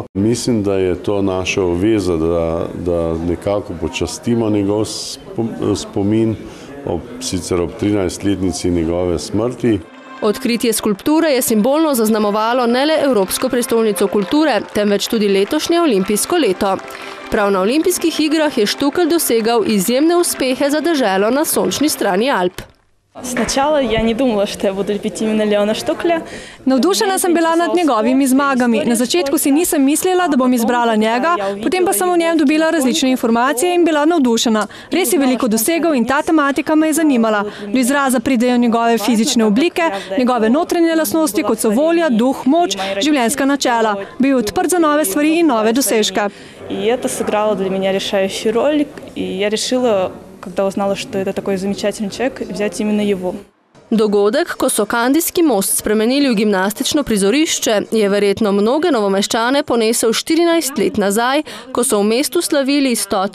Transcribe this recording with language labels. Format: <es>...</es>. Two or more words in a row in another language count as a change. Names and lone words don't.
<sl>Mislim, da je to naša obveza, da nekako počastimo njegov spomin, sicer ob 13-letnici njegove smrti. Odkritje skulpture je simbolno zaznamovalo ne le Evropsko prestolnico kulture, temveč tudi letošnje olimpijsko leto. Prav na olimpijskih igrah je Štukelj dosegal izjemne uspehe za deželo na sončni strani Alp.</sl> <ru>Sначала я не думала, что я буду любить именно Леона Штукля.</ru> <sl>Navdušena sem bila nad njegovimi zmagami. Na začetku si nisem mislila, da bom izbrala njega, potem pa sem o njem dobila različne informacije in bila navdušena. Res je veliko dosegal in ta tematika me je zanimala. Do izraza pridejo njegove fizične oblike, njegove notranje lastnosti, kot so volja, duh, moč, življenjska načela. Bil je odprt za nove stvari in nove dosežke.</sl> <ru>И это сыграло для меня решающую роль, и я решила, когда узнала, что это такой замечательный человек, взять именно его.</ru> <sl>Dogodek, ko so Kandijski most spremenili v gimnastično prizorišče, je verjetno mnoge Novomeščane ponesel 14 let nazaj, ko so v mestu slavili 100.</sl>